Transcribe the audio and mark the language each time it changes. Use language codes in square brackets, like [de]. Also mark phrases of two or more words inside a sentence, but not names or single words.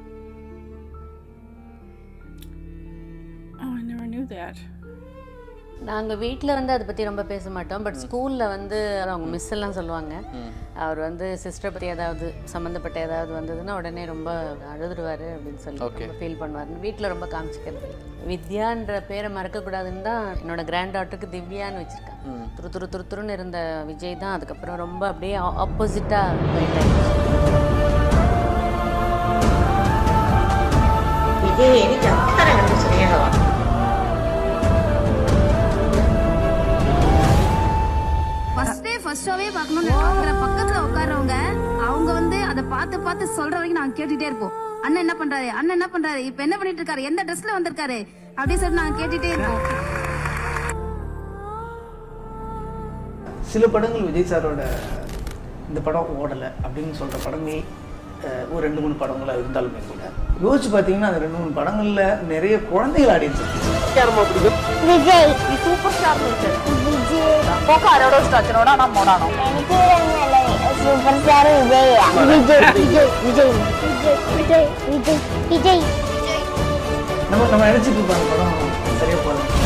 [en] Oh, I never knew that. [ta] நாங்கள் வீட்டில் வந்து அதை பற்றி ரொம்ப பேச மாட்டோம். பட் ஸ்கூலில் வந்து அவங்க மிஸ் எல்லாம் சொல்லுவாங்க. அவர் வந்து சிஸ்டரை பற்றி ஏதாவது சம்மந்தப்பட்ட ஏதாவது வந்ததுன்னா உடனே ரொம்ப அழுதுருவார் அப்படின்னு சொல்லி ரொம்ப ஃபீல் பண்ணுவார். வீட்டில் ரொம்ப காமிச்சிக்கிறது. வித்யான்ற பேரை மறக்கக்கூடாதுன்னு தான் என்னோட கிராண்ட் டாட்டருக்கு திவ்யான்னு வச்சுருக்கேன். துருத்துருன்னு இருந்த விஜய் தான் அதுக்கப்புறம் ரொம்ப அப்படியே ஆப்போசிட்டாக போயிட்டாங்க. [ml] വിജയ് എനിക്ക് അത്ര കണ്ട് സ്നേഹമാണ്. [ta] ஃபர்ஸ்டாவே பார்க்கணும்னு பக்கத்துல உட்கார்றவங்க அவங்க வந்து அதை பார்த்து சொல்ற வரைக்கும் நாங்க கேட்டுட்டே இருப்போம். அண்ணன் என்ன பண்றாரு, அண்ணன் என்ன பண்றாரு, இப்ப என்ன பண்ணிட்டு இருக்காரு, எந்த ட்ரெஸ்ல வந்திருக்காரு அப்படி சொல்லி நாங்க கேட்டுட்டே இருப்போம். சில படங்கள் விஜய் சாரோட இந்த படம் ஓடலை அப்படின்னு சொல்ற படங்கள் ஒரு 2-3 படங்களா இருந்தாலுமே கூட யோசிச்சு பார்த்தீங்கன்னா அந்த 2-3 படங்கள்ல நிறைய குழந்தைகள் ஆடியன்ஸ் [ml] വിജയ് [en] super star super star [ml] വിജയ് [ta] நம்ம நினைச்சிட்டு இருப்பாங்க படம் சரியா போகுது.